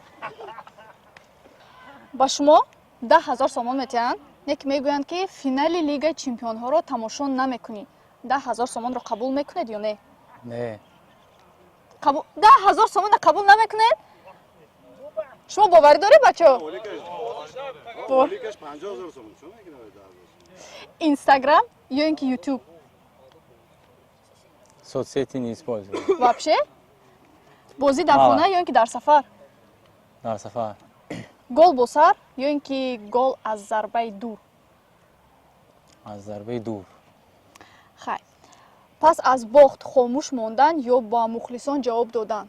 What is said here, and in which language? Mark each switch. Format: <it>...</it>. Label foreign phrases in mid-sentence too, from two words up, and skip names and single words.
<tg>ба шумо 10,000 сомон метиҳанд не ки мегӯянд ки финали лигаи чемпионҳоро тамошо намекунӣ 10,000 сомонро қабул мекунед ё не? Не. 10,000 сомонро қабул намекунед? шумо боварӣ доред бачаҳо? Ликаш 50,000 сомон. Чё мегирад 10,000? инстаграм ё ин ки ютуб</tg> <ru>Соцсети не использую.</ru> <tg>вообще бозӣ дар хона ё ин ки дар сафар? Дар сафар. гол бо сар ё ин ки гол аз зарбаи дур? Аз зарбаи дур. хай пас аз бохт хомӯш мондан ё ба мухлисон ҷавоб додан?</tg>